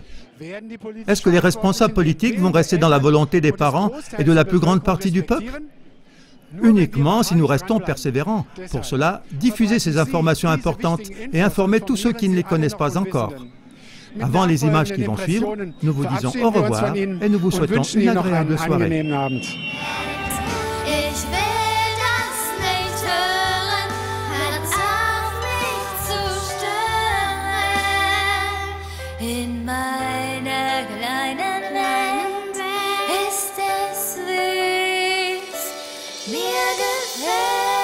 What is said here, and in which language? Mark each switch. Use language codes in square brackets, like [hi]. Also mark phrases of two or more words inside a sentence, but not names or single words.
[fr] Est-ce que les responsables politiques vont rester dans la volonté des parents et de la plus grande partie du peuple? Uniquement si nous restons persévérants. Pour cela, diffusez ces informations importantes et informez tous ceux qui ne les connaissent pas encore. Avant les images qui vont suivre, nous vous disons au revoir et nous vous souhaitons une agréable soirée. [de] In meiner kleinen Welt ist es süß, mir gefällt.